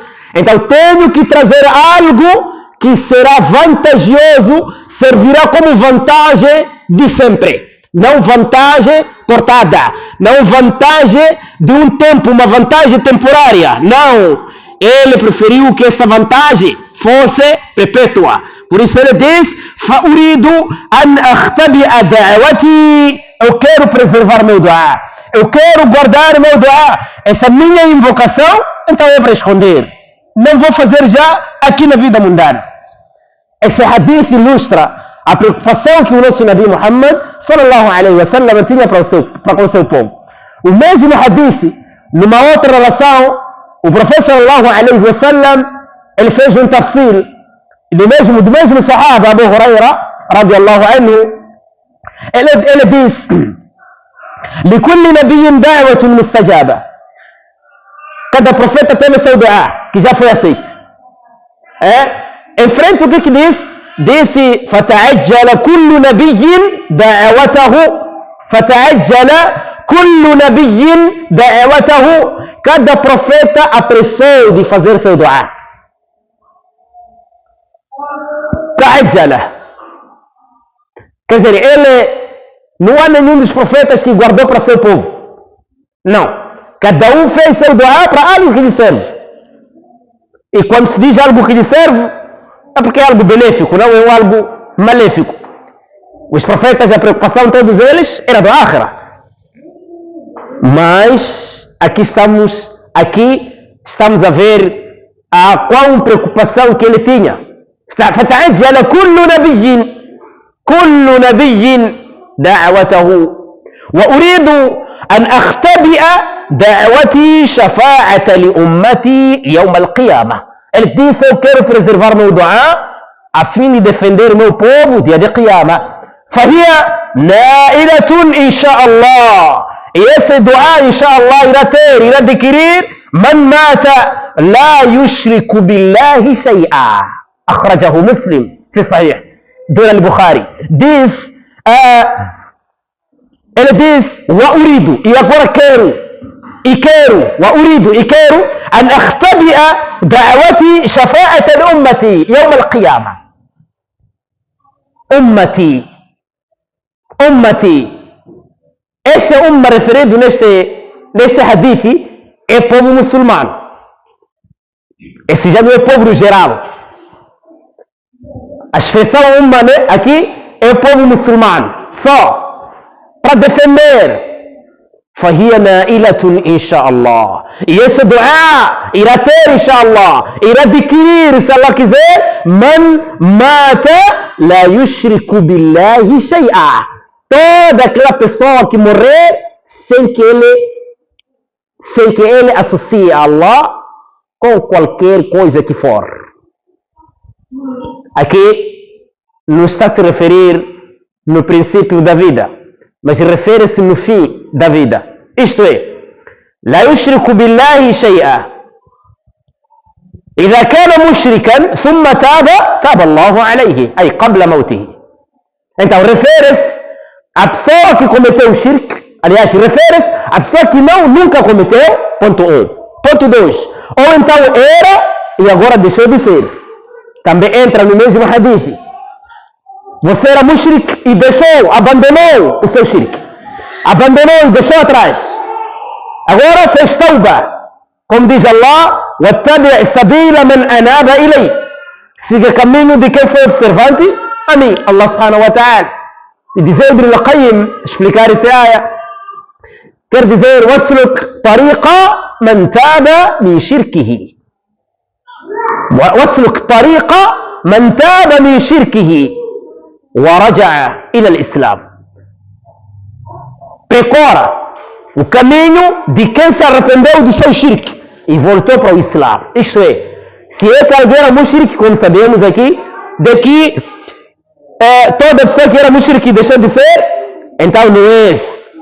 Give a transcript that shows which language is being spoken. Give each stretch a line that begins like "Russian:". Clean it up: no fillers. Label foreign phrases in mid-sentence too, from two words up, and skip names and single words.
Portuguese: Então, tenho que trazer algo que será vantajoso, servirá como vantagem de sempre. Não vantagem cortada. Não vantagem de um tempo, uma vantagem temporária. Não. Ele preferiu que essa vantagem fosse perpétua. Por isso ele diz:
Arabic: "فأريد أن أختبئ دعوتي".
Portuguese: Eu quero preservar meu dua. Eu quero guardar meu dua. Essa minha invocação, então é para esconder. Não vou fazer já aqui na vida mundana. Esse hadith ilustra a preocupação que o nosso Nabi Muhammad
Arabic: صلى الله عليه وسلم
Portuguese: tinha para com o seu povo. O mesmo hadith, numa outra relação, o profeta
Arabic: صلى الله عليه وسلم,
Portuguese: ele fez um tafsir do mesmo sahaba Abu Huraira
Arabic: رضي الله عنه.
Portuguese: Ele diz:
Arabic: "لكل نبي دعوة مستجابة".
Portuguese: Cada profeta tem o seu dua que já foi aceito. Em frente, o que diz? Disse:
Arabic: "فتعجل كل نبي دعوته". فتعجل كل نبي دعوته.
Portuguese: Cada profeta apressou de fazer seu dua. Ta'ajjala. Quer dizer, ele não há nenhum dos profetas que guardou para seu povo. Não. Cada um fez seu dua para algo que lhe serve. E quando se diz algo que lhe serve, é porque é algo benéfico, não é algo maléfico. Os profetas, a preocupação de todos eles era do akhira. Mas aqui estamos a ver a qual preocupação que ele tinha.
Arabic: فَتَعَجَّلَ كُلُّ نَبِيٍّ دَعْوَتَهُ وَأُرِيدُ أَنْ أَخْتَبِئَ دَعْوَتِي شَفَاعَةً لِأُمَّتِي يَوْمَ الْقِيَامَةِ.
Portuguese: Ele disse: eu quero preservar meu dua a fim de defender meu povo dia de Qiyamah.
Arabic: فَهِيَ نَائِلَةٌ إِنْ شَاءَ اللَّهِ.
Portuguese: E esse dua, inshallah, irá adquirir
Arabic: من مات لا يشرك بالله شيئا. أخرجه مسلم في صحيح. Dura al-Bukhari.
Portuguese: Diz, ele diz:
Arabic: وأريد,
Portuguese: e agora quero,
Arabic: وأريد,
Portuguese: e quero,
Arabic: أن أختبئ دعوتي شفاعة أمتي يوم القيامة.
Portuguese: Ummati. Este umma referido neste hadith é povo muçulmano. Esse já não é povo no geral. A expressão umma, né, aqui é o povo muçulmano. Só para defender.
Arabic: فَهِيَ نَائِلَةٌ إِنْ شَاءَ اللَّهِ.
Portuguese: E esse dua irá ter, inshallah, irá adquirir, se Allah quiser,
Arabic: من مات لا يشرك بالله شيئا.
Portuguese: Toda aquela pessoa que morrer sem que ele associe a Allah com qualquer coisa que for. Aqui não está a se referir no princípio da vida, mas refere-se no fim da vida. Isto é,
Arabic: لا يشرك بالله شيئا. إذا كان مشركا ثم تاب الله عليه أي قبل موته.
Portuguese: Então refere-se a pessoa que cometeu o shirk, aliás, refere-se a pessoa que nunca cometeu, ponto 1. Ponto 2. Ou então era e agora deixou de ser. Também entra no mesmo hadith. Você era mushrik e abandonou o seu shirk. Abandonou e deixou atrás. Agora fez tauba. Como diz Allah:
Arabic: وَاتَّبِعْ سَبِيلَ مَنْ أَنَابَ إِلَيْهِ.
Portuguese: Siga caminho de quem foi observante a mim,
Arabic: الله سبحانه وتعالى.
Portuguese: E dizer Ibn al-Qayyim, explicar essa área, quer dizer:
Arabic: وَاسْلُكْ طَرِيقَ مَنْ تَابَ مِنْ شِرْكِهِ. واسلك طريق من تاب من شركه ورجع إلى الإسلام.
Portuguese: Percorra o caminho de quem se arrependeu do seu shirk e voltou para o Islã. Isto é, se é que alguém era mushrik, como sabemos aqui, daqui toda pessoa que era mushrik deixou de ser, então não é esse.